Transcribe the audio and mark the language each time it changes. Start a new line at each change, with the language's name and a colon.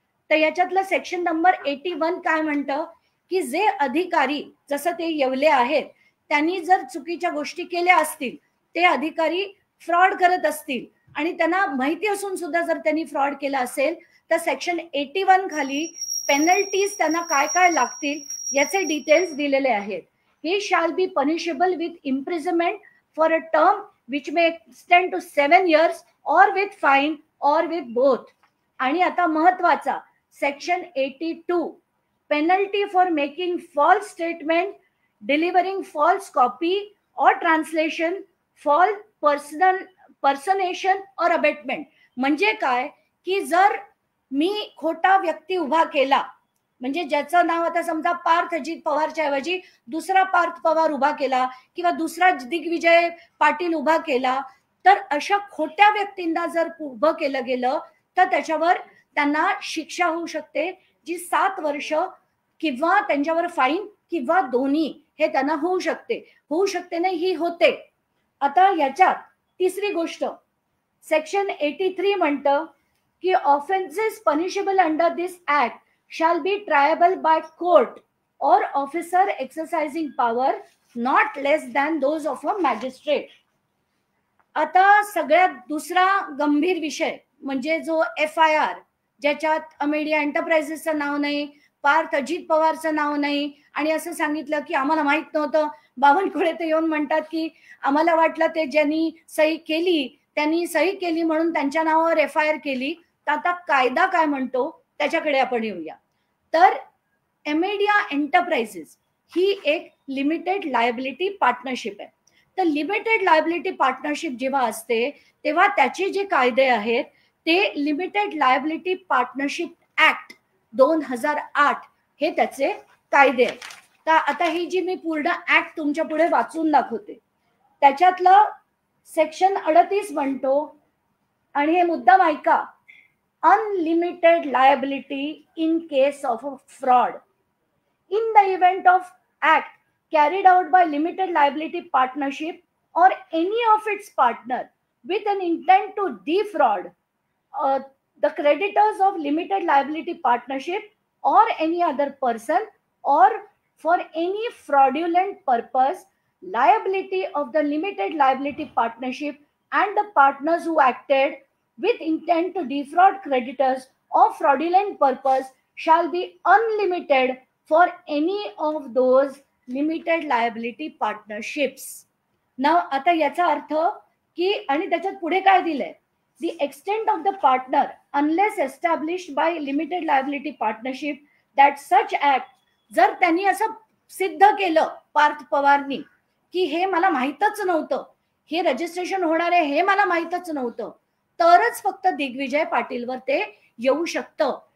Marathi: तर याच्यातलं section number 81 काय म्हणतं की जे अधिकारी जसं ते येवले आहेत त्यांनी जर चुकीच्या गोष्टी केल्या असतील, ते अधिकारी फ्रॉड करत असतील आणि त्यांना माहिती असून सुद्धा जर त्यांनी फ्रॉड केला असेल तर सेक्शन 81 खाली पेनल्टीज त्यांना काय काय लागतील याचे डिटेल्स दिलेले आहेत.
English: हे shall be punishable with imprisonment for a term which may extend to 7 years or with fine or with both.
Marathi: आणि आता महत्वाचा
English: Section 82, penalty for making false statement, delivering false copy or translation, false personation or abetment.
Marathi: म्हणजे काय की जर मी खोटा व्यक्ती उभा केला, म्हणजे ज्याचं नाव आता समजा पार्थ अजित पवारच्या ऐवजी दुसरा पार्थ पवार उभा केला किंवा दुसरा दिग्विजय पाटील उभा केला, तर अशा खोट्या व्यक्तींना जर उभं केलं गेलं तर त्याच्यावर त्यांना शिक्षा होऊ शकते, जी 7 वर्ष किंवा त्यांच्यावर फाईन किंवा दोन्ही हे त्यांना होऊ शकते नाही, ही होते. आता याच्यात तिसरी गोष्ट, सेक्शन 83 म्हणतं की
English: Offences punishable under this act shall be triable by court or officer exercising power not less than those of a magistrate.
Marathi: आता सगळ्यात दुसरा गंभीर विषय म्हणजे जो FIR, ज्याच्यात अमेडिया एंटरप्राइजेसचं नाव नाही, पार्थ अजित पवारचं नाव नाही, आणि असं सांगितलं की आम्हाला माहित नव्हतं. बावनकुळे ते येऊन म्हणतात की आम्हाला वाटलं ते ज्यांनी सही केली त्यांनी सही केली म्हणून त्यांच्या नावावर FIR केली. तर आता कायदा काय म्हणतो त्याच्याकडे आपण येऊया. तर अमेडिया एंटरप्राइजेस ही एक लिमिटेड लायबिलिटी पार्टनरशिप आहे. तर लिमिटेड लायबिलिटी पार्टनरशिप जेव्हा असते तेव्हा त्याचे जे कायदे आहेत ते लिमिटेड लायबिलिटी पार्टनरशिप ऍक्ट 2008 हे त्याचे कायदे आहेत. तर आता ही जी मी पूर्ण ऍक्ट तुमच्या पुढे वाचून दाखवते, त्याच्यातलं सेक्शन 38 म्हणतो, आणि हे मुद्दाम ऐका,
English: unlimited liability in case of a fraud. In the event of act carried out by limited liability partnership or any of its partner with an intent to defraud the creditors of limited liability partnership or any other person, or for any fraudulent purpose, liability of the limited liability partnership and the partners who acted with intent to defraud creditors of fraudulent purpose shall be unlimited for any of those limited liability partnerships.
Marathi: नाव आता याचा अर्थ की, आणि त्याच्यात पुढे काय दिलंय,
English: the extent of the partner unless established by limited liability partnership that such act,
Marathi: जर त्यांनी असं सिद्ध केलं पार्थ पवारनी की हे मला माहीतच नव्हतं, हे रजिस्ट्रेशन होणार आहे हे मला माहीतच नव्हतं, तरच फक्त दिग्विजय पाटीलवर ते येऊ शकतं.